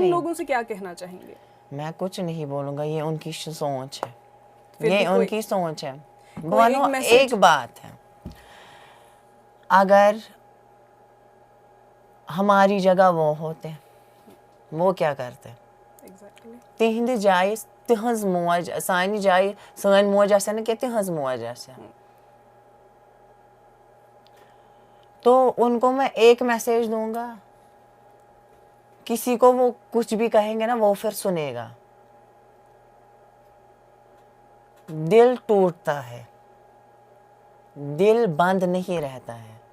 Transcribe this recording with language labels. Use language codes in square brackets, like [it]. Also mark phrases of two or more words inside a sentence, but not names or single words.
[ur] ان لوگوں سے کیا کہنا چاہیں گے؟ میں کچھ نہیں بولوں گا یہ ان کی سوچ ہے یہ ان کی سوچ ہے. بولو ایک بات ہے اگر ہماری جگہ وہ ہوتے وہ کیا کرتے [ks] تہندِ جایہِ تہنٛز موج سانہِ جایہِ سٲنۍ موج آسہِ نہٕ کینٛہہ تہنٛز موج آسہِ [ur] تو ان کو میں ایک میسج دوں گا کسی کو وہ کچھ بھی کہیں گے نا وہ پھر سنے گا دل ٹوٹتا ہے دل بند نہیں رہتا ہے.